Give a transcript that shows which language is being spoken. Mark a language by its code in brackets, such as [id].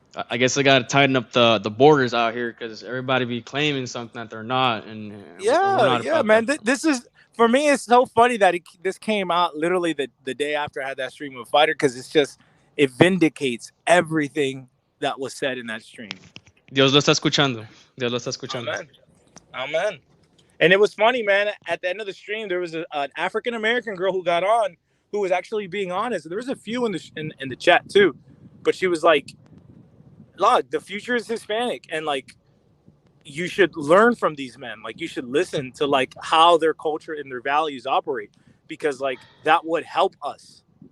[en] I guess I got to tighten up the borders out here, because everybody be claiming something that they're not, and we're not man. This is, for me, it's so funny that this came out literally the day after I had that stream with Fighter, because it vindicates everything that was said in that stream. [es] Dios lo está escuchando. Dios lo está escuchando. [en] Amen. And it was funny, man. At the end of the stream, there was an African American girl who got on, who was actually being honest. There was a few in the chat too, but she was like, "Look, the future is Hispanic, and you should learn from these men. You should listen to how their culture and their values operate, because that would help us."